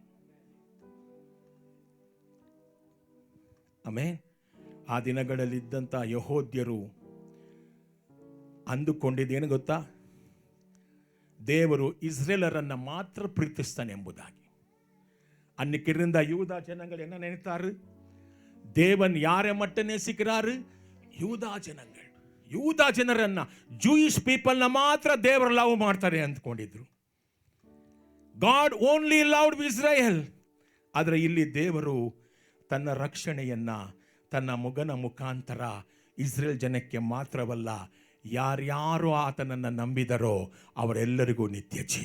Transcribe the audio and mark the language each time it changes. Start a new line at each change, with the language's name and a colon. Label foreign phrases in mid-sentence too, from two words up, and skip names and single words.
Kannada: ಆಮೇಲೆ ಆ ದಿನಗಳಲ್ಲಿದ್ದಂಥ ಯಹೂದ್ಯರು ಅಂದುಕೊಂಡಿದ್ದೇನು ಗೊತ್ತಾ? ದೇವರು ಇಸ್ರೇಲರನ್ನು ಮಾತ್ರ ಪ್ರೀತಿಸ್ತಾನೆ ಎಂಬುದಾಗಿ. ಅನ್ನಕ್ಕಿರಿಂದ ಯೂದ ಜನಗಳು
Tamil: என்ன நினைத்தாரு? தேவன் யாரை மட்டும் நேசிக்கிறாரு?
Kannada: ಯೂದಾ ಜನಗಳು. ಯೂದಾ ಜನರನ್ನ,
English: Jewish peopleನ
Kannada: ಮಾತ್ರ ದೇವರು ಲವ್ ಮಾಡ್ತಾರೆ ಅಂದ್ಕೊಂಡಿದ್ರು.
English: God only loved Israel.
Kannada: ಆದರೆ ಇಲ್ಲಿ ದೇವರು ತನ್ನ ರಕ್ಷಣೆಯನ್ನ ತನ್ನ ಮಗನ ಮುಖಾಂತರ ಇಸ್ರೇಲ್ ಜನಕ್ಕೆ ಮಾತ್ರವಲ್ಲ, ಯಾರ್ಯಾರು ಆತನನ್ನು ನಂಬಿದರೋ ಅವರೆಲ್ಲರಿಗೂ ನಿತ್ಯ ಜೀವ.